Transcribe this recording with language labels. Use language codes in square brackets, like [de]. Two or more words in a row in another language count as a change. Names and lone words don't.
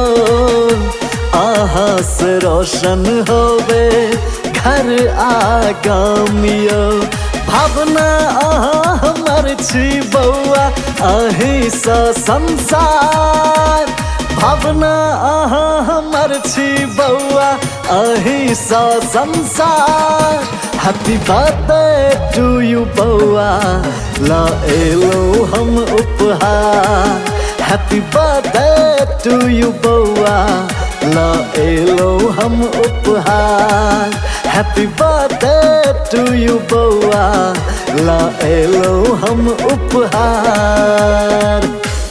[mai] अहाँ से रोशन होवे घर आगाम यो। भावना अहाँ हमर छी बउआ, अहीं सा संसार। भावना अहाँ हमर छी बउआ, अहीं सा संसार। [en] Happy birthday to you [mai] बउआ, लाएलो हम उपहार। [en] Happy birthday to you [mai] बउआ, लाएलो हम उपहार। [en] Happy birthday to you [mai] बउआ, लाएलो हम उपहार।